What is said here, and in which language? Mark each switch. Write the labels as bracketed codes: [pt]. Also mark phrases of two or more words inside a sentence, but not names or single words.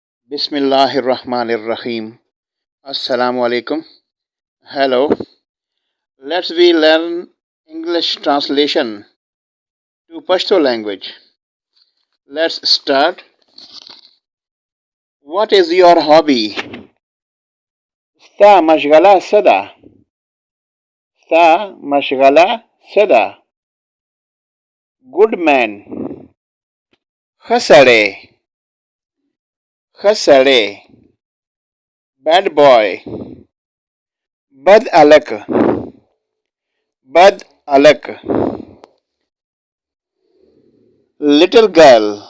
[ar] Bismillahirrahmanirrahim. السلام عليكم. [en] Hello. Let's we learn English translation to Pashto language. Let's start. What is your hobby? [ps] ستا مشغله څه ده. ستا مشغله څه ده. [en] Good man. Khasade. Khasade. Bad boy. [ps] بد هلک. بد هلک. [en] Little girl.